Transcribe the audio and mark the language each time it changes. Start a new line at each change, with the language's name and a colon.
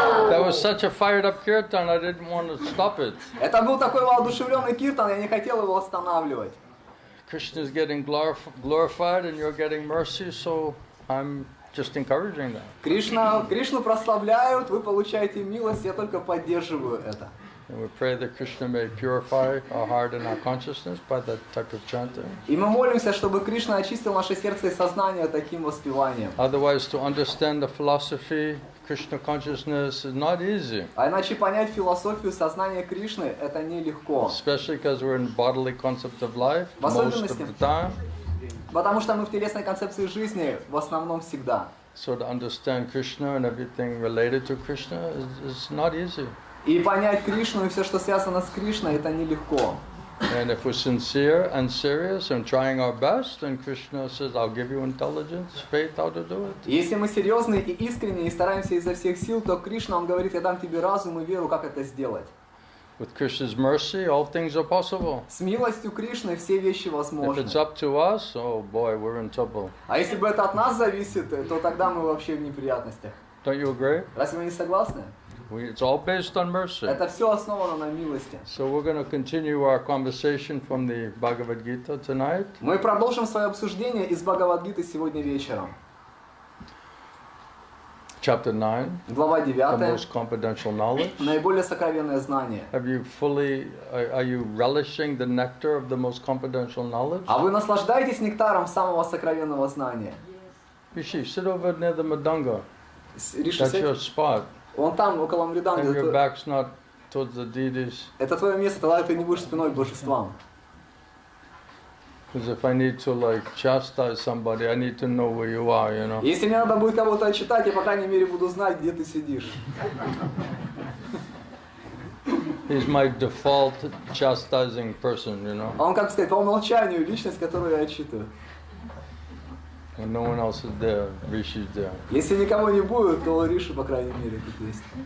English: That was such a fired up kirtan, I didn't want to stop it.
Russian: Это был такой воодушевленный киртан, я не хотел его останавливать.
English: Krishna is getting glorified and you're getting mercy, so I'm just encouraging that.
Russian: Кришну прославляют, вы получаете милость, я только поддерживаю это.
English: And we pray that Krishna may purify our heart and our consciousness by that type of chanting.
Russian: И мы молимся, чтобы Кришна очистил наше сердце и сознание таким воспеванием.
English: Otherwise, to understand the philosophy, Krishna consciousness is not easy.
Russian: А иначе понять философию сознания Кришны это нелегко.
English: Especially because we're in bodily concept of life most of the time.
Russian: Потому что мы в телесной концепции жизни в основном всегда.
English: So to understand Krishna and everything related to Krishna is not easy.
Russian: И понять Кришну и все, что связано с Кришной, это нелегко.
English: And if we're sincere and serious and trying our best, then Krishna says, I'll give you intelligence, faith, how to do it.
Russian: Если мы серьезны и искренне и стараемся изо всех сил, то Кришна, он говорит, я дам тебе разум и веру, как это сделать.
English: With Krishna's mercy, all things are possible.
Russian: С милостью Кришны все вещи возможны.
English: If it's up to us, oh boy, we're in trouble.
Russian: А если бы это от нас зависит, то тогда мы вообще в неприятностях.
English: Don't you agree?
Russian: Разве вы не согласны?
English: It's all based on mercy.
Russian: Это все основано на милости.
English: So we're going to continue our conversation from the Bhagavad-gita tonight.
Russian: Мы продолжим свое обсуждение из Бхагавад-гиты сегодня вечером.
English: Chapter 9,
Russian: Глава
English: the
Russian: 9.
English: most confidential knowledge.
Russian: Наиболее сокровенное знание.
English: Have you fully, are you relishing the nectar of the most confidential knowledge?
Russian: А вы наслаждаетесь нектаром самого сокровенного знания?
English: Rishi, sit over near the Madanga.
Russian: Риши,
English: That's your spot.
Russian: вон там, около Мриданга.
English: And your back's not towards the deities.
Russian: Это твое место, тогда ты не будешь спиной к божествам.
English: Because if I need to like chastise somebody, I need to know where you are, you know.
Russian: Если мне надо будет кого-то отчитать, я по крайней мере буду знать, где ты сидишь.
English: He's my default chastising person, you know.
Russian: А он, как сказать, по умолчанию личность, которую я отчитываю.
English: When no one else is there, Rishi's there.
Russian: Если никого не будет, то Риши, по крайней мере, тут есть.